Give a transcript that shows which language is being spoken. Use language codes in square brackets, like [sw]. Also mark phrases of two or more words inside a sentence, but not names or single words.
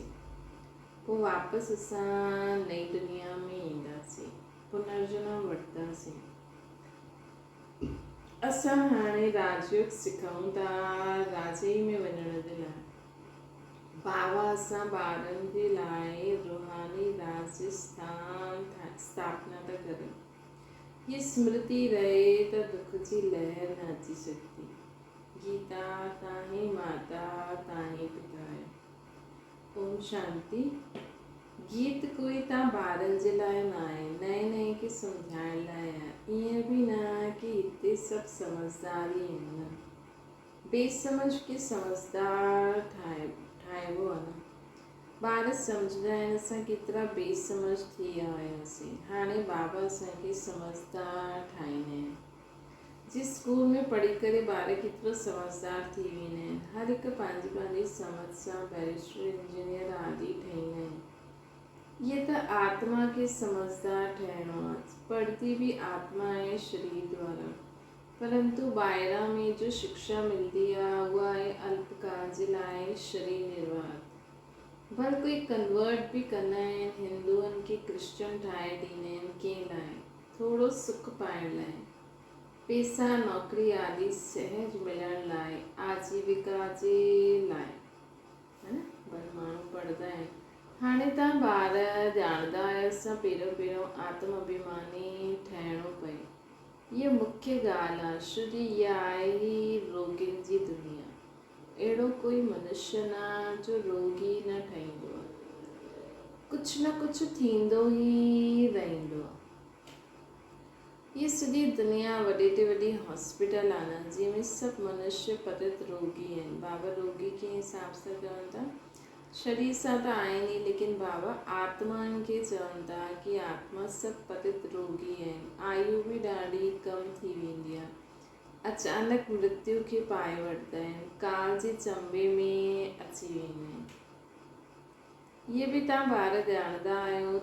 [sd] पोइ वापसि असां नई दुनिया में ईंदासीं, पुनर्जन्म वठंदासीं। असां हाणे राजयोग सिखूं था राजई में वञण जे लाइ। बाबा असां ॿारनि जे लाइ रूहानी राज स्थापना था कनि। ये स्मृति रहे त दुख जी लहर न अची सघंदी। गीता ताहीं माता ताहीं पिता आहे। ओम शांति। गीत कोई तव्हां ॿारनि जे लाइ न आहे, नए नए खे सम्झाइण लाइ आहे। ईअं बि न की हिते सभु समझदार ई आहिनि। बेसमझ खे समझदार ठाहिबो आहे न। ॿार सम्झंदा आहिनि असां केतिरा बेसमझ थी विया हुआसीं। हाणे बाबा असांखे समझदार ठाहींदा आहिनि। [hi] जिस स्कूल में [sd] पढ़ी करे ॿार केतिरो समझदार थी वेंदा आहिनि। हर हिकु पंहिंजी पंहिंजी समझ सां बैरिस्टर इंजीनियर आदि ठहींदा आहिनि। ये त आत्मा खे समझदार ठहिणो आहे। पढ़ती भी आत्मा आहे शरीर द्वारा, परंतु ॿाहिरां में जो शिक्षा मिलंदी आहे उहा आहे अल्पकाल जे लाइ शरीर निर्वाह। भल कोई कन्वर्ट बि कंदा आहिनि, हिंदुअनि खे क्रिश्चन ठाहे ॾींदा आहिनि। कंहिं लाइ? थोरो सुख पाइण लाइ, पैसा नौकरी आदि सहज मिलण लाइ, आजीविका जे लाइ, है न। भल माण्हू पढ़ंदा आहिनि। हाणे तव्हां ॿार ॼाणंदा आहियो असां पहिरियों आत्म अभिमानी ठहिणो पए। हीअ मुख्य ॻाल्हि आहे। श्रुति इहा आहे ही रोगियुनि जी दुनिया। अहिड़ो कोई मनुष्य न जो रोगी न ठहींदो आहे। कुझु न कुझु थींदो ई रहंदो आहे। ये सॼी दुनिया वॾे ते वॾी हॉस्पिटल आहे न, जंहिंमें सभु मनुष्य पतित रोगी आहिनि। बाबा रोगी के हिसाब सां चवनि था, शरीर सां त आहिनि ई, लेकिन बाबा आत्माउनि खे चवनि था कि आत्मा सभु पतित रोगी आहिनि। आयु बि ॾाढी कम थी वेंदी आहे। अचानक मृत्यु खे पाए वठंदा आहिनि। काल जे चंबे में अची वेंदा आहिनि। ये बि तव्हां ॿार ॼाणंदा आहियो।